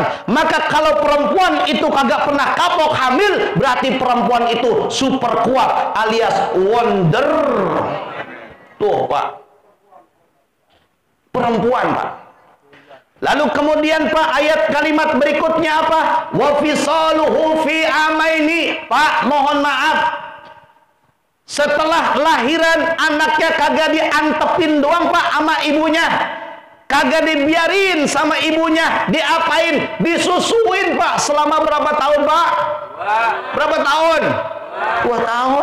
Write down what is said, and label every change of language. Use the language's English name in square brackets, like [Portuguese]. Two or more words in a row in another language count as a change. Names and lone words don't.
[Indonesian] Maka kalau perempuan itu kagak pernah kapok hamil, berarti perempuan itu super kuat alias wonder. Tuh, Pak. Perempuan, Pak. Lalu kemudian Pak, ayat kalimat berikutnya apa? [Arabic] وفصاله في عامين. [Indonesian] Pak, mohon maaf. Setelah lahiran anaknya kagak diantepin doang, Pak, sama ibunya. Kagak dibiarin sama ibunya. Diapain? Disusuin, Pak. Selama berapa tahun, Pak? Berapa tahun? 2 tahun.